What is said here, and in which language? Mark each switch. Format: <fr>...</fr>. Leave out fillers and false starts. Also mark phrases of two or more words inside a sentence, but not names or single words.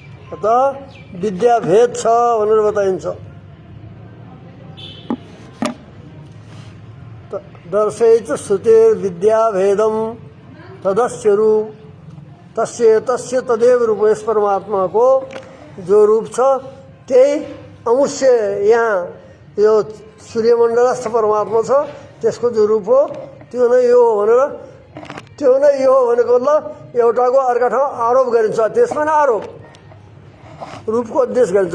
<ne>अतः विद्याभेद छ भनेर बताइन्छ।</ne> <sa>दर्शयित श्रुतेर विद्याभेदम तदस्य रूप तस्य तस्य तदेव रूप।</sa> <ne>यस परमात्मा को जो रूप छ त्यही अमुष्य यहाँ यो सूर्यमण्डलस्थ परमात्मा छ त्यसको जो रूप हो त्यो नै यो हो भनेर त्यो नै यो हो भनेको ल एउटाको अर्का ठाउँ आरोप गरिन्छ। त्यसमा नै आरोप रूपको उद्देश गरिन्छ।</ne>